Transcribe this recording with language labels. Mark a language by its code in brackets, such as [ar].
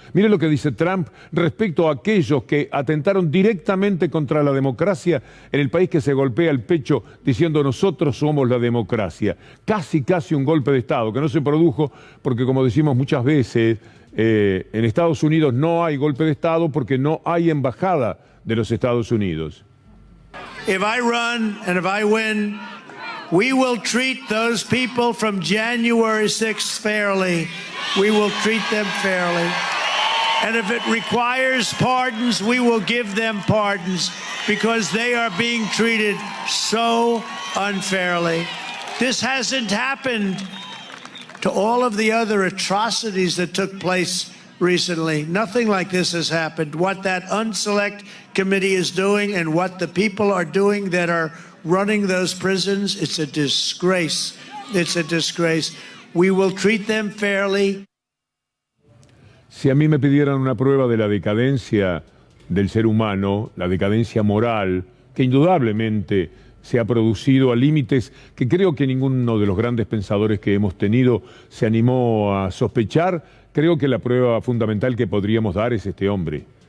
[es] Mire lo que dice Trump respecto a aquellos que atentaron directamente contra la democracia en el país que se golpea el pecho diciendo nosotros somos la democracia. Casi un golpe de Estado, que no se produjo porque, como decimos muchas veces, en Estados Unidos no hay golpe de Estado porque no hay embajada de los Estados Unidos. [en] If I run and if I win, we will treat those people from January 6th fairly. We will treat them fairly. And if it requires pardons, we will give them pardons because they are being treated so unfairly. This hasn't happened to all of the other atrocities that took place recently. Nothing like this has happened. What that unselect committee is doing and what the people are doing that are running those prisons, it's a disgrace. It's a disgrace. We will treat them fairly. [es] Si a mí me pidieran una prueba de la decadencia del ser humano, la decadencia moral, que indudablemente se ha producido a límites que creo que ninguno de los grandes pensadores que hemos tenido se animó a sospechar, creo que la prueba fundamental que podríamos dar es este hombre.